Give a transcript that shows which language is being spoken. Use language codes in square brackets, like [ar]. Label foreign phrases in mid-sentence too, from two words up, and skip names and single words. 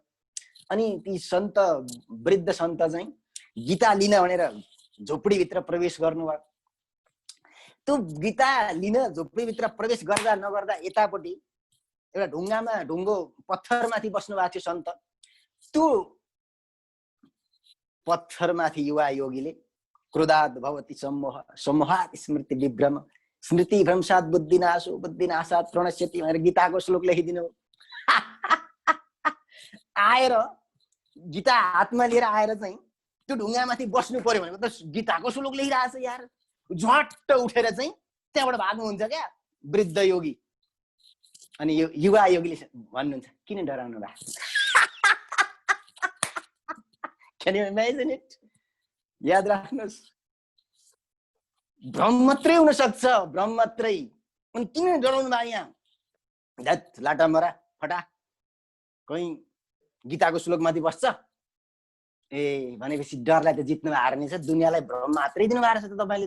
[ne] अनि ती सन्त वृद्ध सन्त चाहिँ गीता लिन भनेर झोपडीभित्र प्रवेश गर्नुभयो। त्यो गीता लिन झोपडीभित्र प्रवेश गर्दा नगर्दा यतापट्टि एउटा ढुङ्गो पत्थरमाथि बस्नु भएको थियो सन्त। त्यो पत्थरमाथि युवा योगीले [sa] क्रोधात् भवति सम्मोह सम्मोहात् स्मृति विभ्रम स्मृति भ्रंशात् बुद्धिनाशो बुद्धिनाशात् प्रणश्यति [ne] भनेर गीताको श्लोक लेखिदिनु। आएर गीता हातमा लिएर आएर चाहिँ त्यो ढुङ्गामाथि बस्नु पर्यो भनेको त गीताको श्लोक लेखिरहेछ यार। झट्ट उठेर चाहिँ त्यहाँबाट भाग्नुहुन्छ क्या वृद्ध योगी। अनि यो युवा योगीले भन्नुहुन्छ किन डराउनु भएको? [en] Can you imagine it? [ne] याद राख्नुहोस्, भ्रम मात्रै हुन सक्छ, भ्रम मात्रै। अनि किन डराउनु भयो यहाँ? धत लाटा मरा फटा कहीं गीताको श्लोकमाथि बस्छ ए भनेपछि डरलाई त जित्नु हार्ने छ, दुनियाँलाई भ्रम मात्रै दिनु भएको छ त तपाईले त।